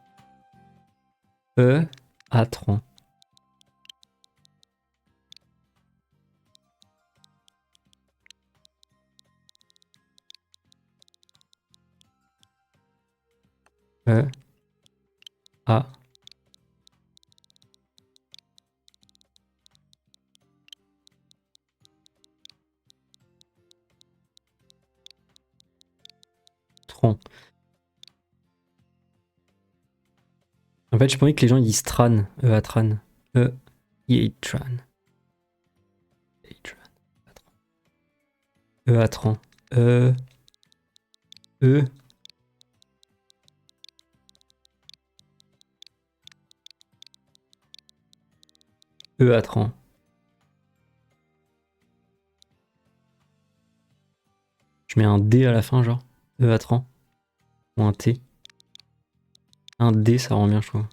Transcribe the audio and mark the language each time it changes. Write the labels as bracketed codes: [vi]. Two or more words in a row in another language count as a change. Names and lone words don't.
[fr] E à Tran. E à Tran. En fait, j'ai pas envie que les gens ils disent Tran. E à Tran. E. Tran. E à Tran. E. E. E à Tran. Je mets un D à la fin, genre. E à Tran. Ou un T. Un D, ça rend bien, je trouve.